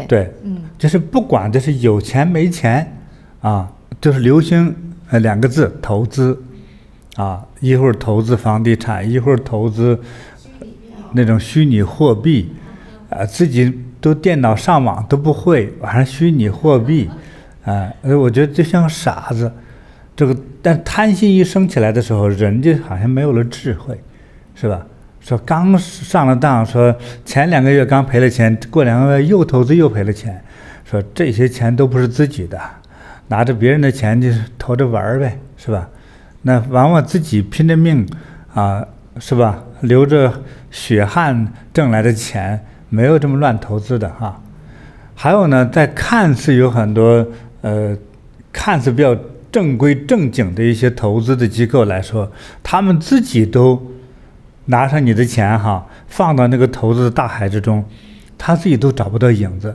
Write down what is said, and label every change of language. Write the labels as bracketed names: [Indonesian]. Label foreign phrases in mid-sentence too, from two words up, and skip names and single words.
[Chinese] 對，就是不管這是有錢沒錢就是流行兩個字投資一會兒投資房地產，一會兒投資那種虛擬貨幣自己都電腦上網都不會，晚上虛擬貨幣我覺得就像傻子。但貪心一升起來的時候，人就好像沒有了智慧，是吧？說剛上了當，說前2個月剛賠了錢，過2個月又投資又賠了錢，說這些錢都不是自己的，拿着別人的錢就是投着玩唄，是吧？那往往自己拼着命是吧？流着血汗掙來的錢，沒有這麼亂投資的還有呢，在看似有很多看似比較正規正經的一些投資的機構來說，他們自己都拿上你的錢放到那個投資的大海之中，他自己都找不到影子。